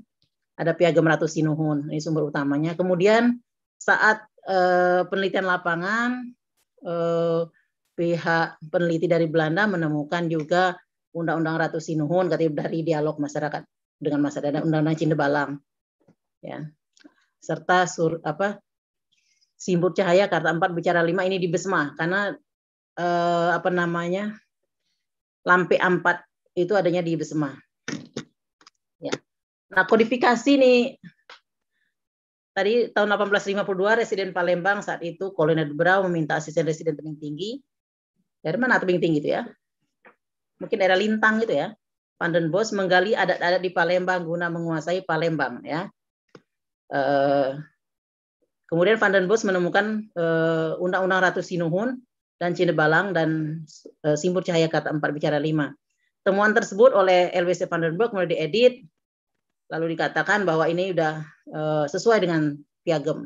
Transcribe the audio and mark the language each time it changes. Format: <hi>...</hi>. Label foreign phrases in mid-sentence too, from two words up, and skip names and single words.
<id>Ada piagam Ratu Sinuhun, ini sumber utamanya. Kemudian saat penelitian lapangan, pihak peneliti dari Belanda menemukan juga Undang-Undang Ratu Sinuhun dari dialog masyarakat dengan masyarakat, Undang-Undang Cindebalang, ya, serta Simbur Cahaya Karta 4 Bicara 5 ini di Besma karena apa namanya Lampe 4 itu adanya di Besma. Ya. Nah, kodifikasi nih tadi tahun 1852 Residen Palembang saat itu Kolonel Brau meminta asisten residen tebing tinggi. Dari mana tebing tinggi itu ya? Mungkin daerah Lintang gitu ya. Van den Bosch menggali adat-adat di Palembang guna menguasai Palembang ya. Kemudian Van den Bosch menemukan Undang-Undang Ratu Sinuhun dan Cindebalang dan Simbur Cahaya Karta 4 Bicara 5. Temuan tersebut oleh LWC Van den Bosch mulai diedit, lalu dikatakan bahwa ini sudah sesuai dengan piagam.</id>